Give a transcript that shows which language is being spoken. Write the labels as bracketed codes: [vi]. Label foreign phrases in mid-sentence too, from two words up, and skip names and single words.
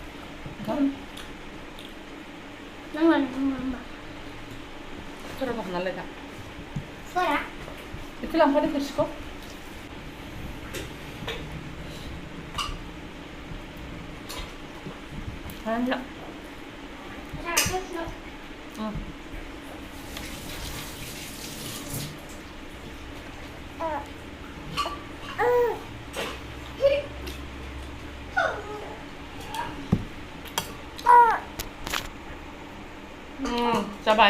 [ko] 잠깐만. [tl] Pero baka nalaga. [ko] 뭐야? [tl] Ito lang pala fish ko. Ano? [ko] 자, 됐어. 응. [tl] Sabay.